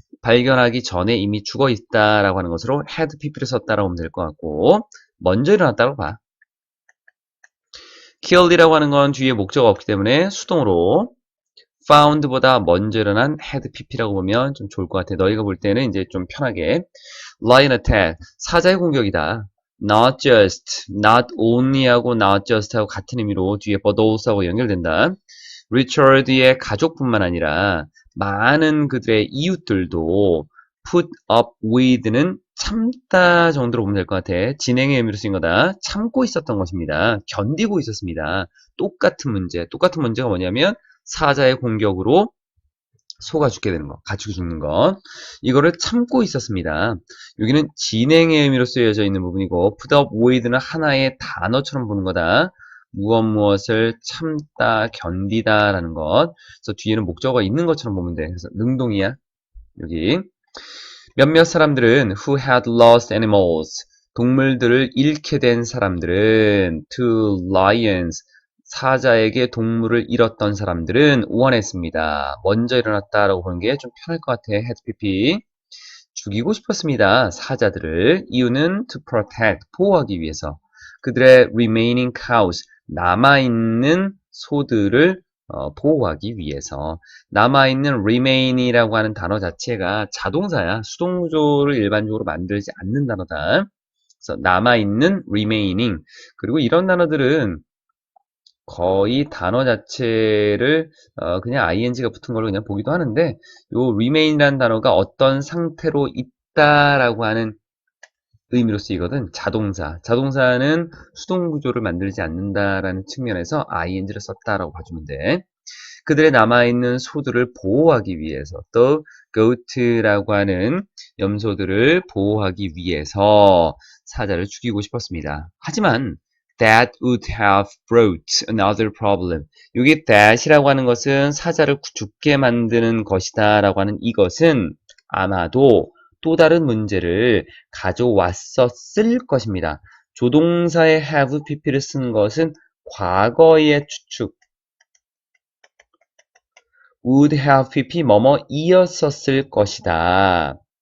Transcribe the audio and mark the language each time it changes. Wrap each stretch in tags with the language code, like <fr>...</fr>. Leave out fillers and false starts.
<ko>발견하기 전에 이미 죽어 있다라고 하는 것으로 had pp를 썼다라고 하면 될 것 같고 먼저 일어났다고 봐. killed이라고 하는 건 뒤에 목적어가 없기 때문에 수동으로 found보다 먼저 일어난 had pp라고 보면 좀 좋을 것 같아. 너희가 볼 때는 이제 좀 편하게</ko> <en>lion attack,</en> <ko>사자의 공격이다. not just, not only하고 not just하고 같은 의미로 뒤에 but also하고 연결된다. 리처드의 가족뿐만 아니라 많은 그들의 이웃들도 put up with는 참다 정도로 보면 될 것 같아. 진행의 의미로 쓰인 거다. 참고 있었던 것입니다. 견디고 있었습니다. 똑같은 문제. 똑같은 문제가 뭐냐면 사자의 공격으로 소가 죽게 되는 거, 가축이 죽는 거. 이거를 참고 있었습니다. 여기는 진행의 의미로 쓰여져 있는 부분이고 put up with는 하나의 단어처럼 보는 거다. 무엇을 참다, 견디다 라는 것. 그래서 뒤에는 목적어가 있는 것처럼 보면 돼. 그래서 능동이야. 여기. 몇몇 사람들은</ko> <en>who had lost animals.</en> <ko>동물들을 잃게 된 사람들은</ko> <en>to lions.</en> <ko>사자에게 동물을 잃었던 사람들은 원했습니다. 먼저 일어났다라고 보는 게 좀 편할 것 같아. had pp. 죽이고 싶었습니다. 사자들을. 이유는</ko> <en>to protect.</en> <ko>보호하기 위해서. 그들의</ko> <en>remaining cows.</en> <ko>남아있는 소들을 보호하기 위해서. 남아있는 remain이라고 하는 단어 자체가 자동사야. 수동조를 일반적으로 만들지 않는 단어다. 그래서 남아있는 remaining. 그리고 이런 단어들은 거의 단어 자체를 그냥 ing가 붙은 걸로 그냥 보기도 하는데 요 remain이라는 단어가 어떤 상태로 있다라고 하는 의미로 쓰이거든. 자동사. 자동사는 수동 구조를 만들지 않는다라는 측면에서 ing를 썼다라고 봐주면 돼. 그들의 남아있는 소들을 보호하기 위해서 또 goat라고 하는 염소들을 보호하기 위해서 사자를 죽이고 싶었습니다. 하지만</ko> <en>that would have brought another problem.</en> <ko>여기 that이라고 하는 것은 사자를 죽게 만드는 것이다 라고 하는 이것은 아마도 또 다른 문제를 가져왔었을 것입니다. 조동사의 have pp를 쓴 것은 과거의 추측 would have pp 뭐뭐 이었었을 것이다.</ko>